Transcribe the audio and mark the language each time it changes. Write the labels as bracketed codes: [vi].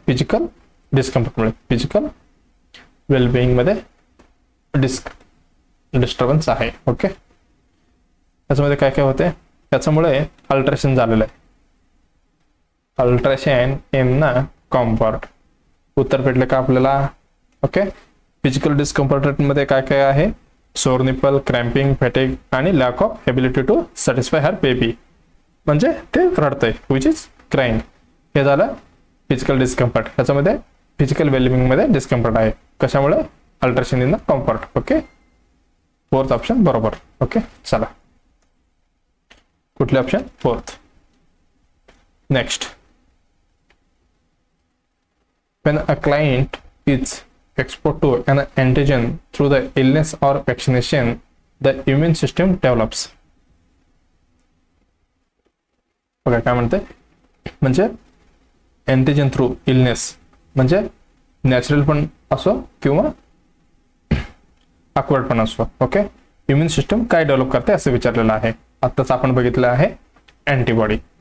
[mr] Physical डिस्कम्फर्टमुळे. Physical wellbeing मध्ये disturbance आहे. Okay, त्याच्यामध्ये काय काय होते? त्याच्यामुळे अल्ट्रेशन झालेलं आहे. [en] Alteration in ना comfort. [mr] उत्तर भेटले का आपल्याला? ओके, फिजिकल डिस्कम्फर्ट मध्ये काय काय आहे? [en] sore nipple, cramping, fatigue आणि lack of ability to satisfy her baby [mr] म्हणजे ते रडतंय [en] Which is crying. [mr] हे झालं फिजिकल डिस्कम्फर्ट. ह्याच्यामध्ये फिजिकल वेलबिंग मध्ये डिस्कम्फर्ट आहे. [en] कशामुळे? Alteration in the comfort. Okay, fourth option बरोबर. [mr] ओके, चला कुठले option? Fourth. [en] Next, when a client is exposed to an antigen through the illness or vaccination, the immune system develops. [mr] बघा काय म्हणते, म्हणजे अँटीजन थ्रू इलनेस म्हणजे natural पण असो किंवा अक्वर्ड पण असो. ओके, इम्युन सिस्टम काय डेव्हलप करते असं विचारलेलं आहे. आत्ताच आपण बघितलं आहे अँटीबॉडी.